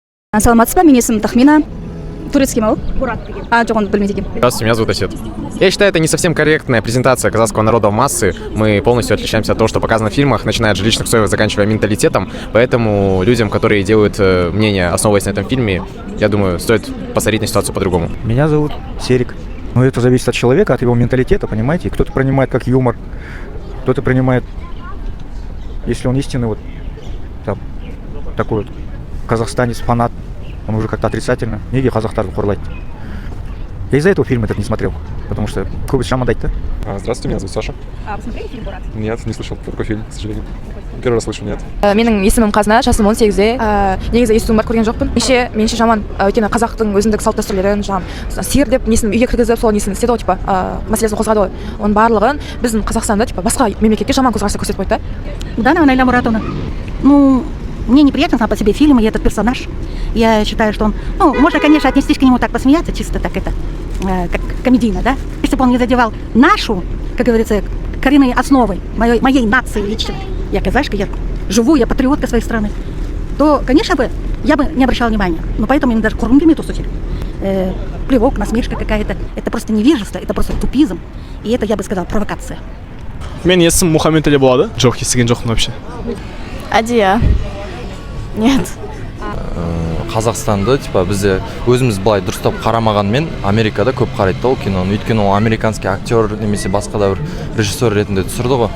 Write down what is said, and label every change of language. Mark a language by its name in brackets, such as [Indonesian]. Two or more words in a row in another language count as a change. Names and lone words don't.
[Kazakh] Саламатсыз ба? Менің есімім Тахмина. Турецкий ма? Жоқ, оны білмейді екенмін. [Russian] Здравствуйте, меня зовут Асет. Я считаю, это не совсем корректная презентация казахского народа в массы. Мы полностью отличаемся от того, что показано в фильмах, начиная от жилищных соев, заканчивая менталитетом. Поэтому людям, которые делают мнение, основываясь на этом фильме, я думаю, стоит посмотреть на ситуацию по-другому. Меня зовут Серик. Но это зависит от человека, от его менталитета, понимаете? Кто-то принимает как юмор, кто-то принимает, если он истинный вот там, такой вот казахстанец, фанат, он уже как-то отрицательно. [Kazakh] Неге казахтарды қорлайды. [Russian] Я из-за этого фильм этот не смотрел, потому что [Kazakh] көбісі жамандайды да. [Russian] Здравствуйте, меня зовут Саша. Вы смотрели фильм «Борат»? Нет, не слышал про такой фильм, к сожалению. Первый раз слышу, нет. [Kazakh] Менің есімім Қазына, жасым 18-де. Негізі естуім бар, көрген жоқпын. Менше жаман, өйткені қазақтың өзіндік салт дәстүрлерін сиыр деп несін үйге кіргізіп, сол несін істеді ғой, типа, мәселесін қозғады ғой. Оның барлығын біздің Қазақстанда, типа, басқа мемлекетке жаман көзқарас көрсетіп қойды да. Дана Найля Муратовна. [Russian] Ну, мне неприятен сам по себе фильм и этот персонаж. Я считаю, что он... Ну, можно, конечно, отнестись к нему так, посмеяться, чисто так это, как комедийно, да? Если бы он не задевал нашу, как говорится, коренные основы моей нации лично, я казашка, я живу, я патриотка своей страны, то, конечно бы, я бы не обращала внимания. Но поэтому им даже курумбими тусучили. Плевок, насмешка какая-то. Это просто невежество, это просто тупизм. И это, я бы сказала, провокация. [Kazakh] Менің есімім Мухаммед Али болады. Жоқ, естіген жоқпын вообще. [Russian] Адия. Нет. [Kazakh] Қазақстанды типа бізде өзіміз былай дұрыстап қарамағанмен Америкада көп қарайды да ол киноны. Өйткені ол [Russian] американский актер [Kazakh] немесе басқа да бір режиссер ретінде түсірді ғой.